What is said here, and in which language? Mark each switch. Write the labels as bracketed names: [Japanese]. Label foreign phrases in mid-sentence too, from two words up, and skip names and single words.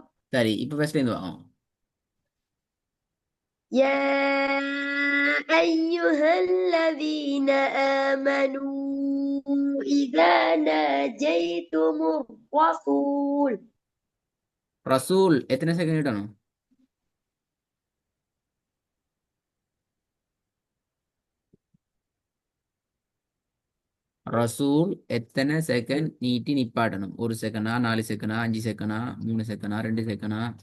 [Tamil] சரி இப்ப ஃபர்ஸ்ட் இருந்து வாங்க. [Arabic] يا أيها الذين آمنوا إذا ناجيتم الرسول [Tamil] ரசூல் எத்தனை செகண்ட் விட்டணும்? ரசூல் எத்தனை செகண்ட் நீட்டி நிப்பாட்டணும்? 1 செகண்டா, 4 செகண்டா, 5 செகண்டா, 3 செகண்டா, 2 செகண்டா?